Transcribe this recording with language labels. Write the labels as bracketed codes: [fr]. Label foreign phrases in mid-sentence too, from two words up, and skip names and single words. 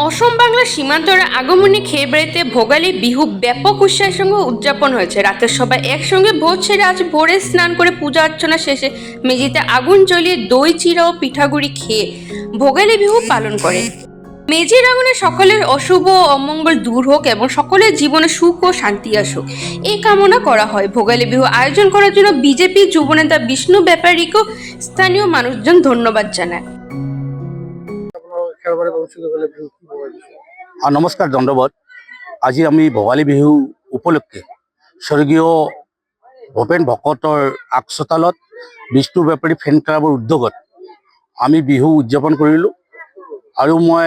[bn] অসম বাংলার সীমান্তর আগমনী খেয়েবাড়িতে ভোগালী বিহু ব্যাপক উৎসাহের সঙ্গে উদযাপন হয়েছে। রাতের সবাই একসঙ্গে ভোজ সেরে আজ ভোরে স্নান করে পূজা অর্চনা শেষে মেঝেতে আগুন জ্বলিয়ে দই চিড়া ও পিঠাগুড়ি খেয়ে ভোগালী বিহু পালন করে। মেজির আগুনে সকলের অশুভ ও অমঙ্গল দূর হোক এবং সকলের জীবনে সুখ ও শান্তি আসুক এই কামনা করা হয়। ভোগালী বিহু আয়োজন করার জন্য বিজেপি যুবনেতা বিষ্ণু ব্যাপারীকেও স্থানীয় মানুষজন ধন্যবাদ জানায়। [as] নমস্কাৰ দণ্ডবত। আজি আমি ভোগালী বিহু উপলক্ষে স্বৰ্গীয় ভূপেন ভকতৰ আগচোতালত বিষ্ণু বেপাৰী ফেন ক্লাবৰ উদ্যোগত আমি বিহু উদযাপন কৰিলোঁ আৰু মই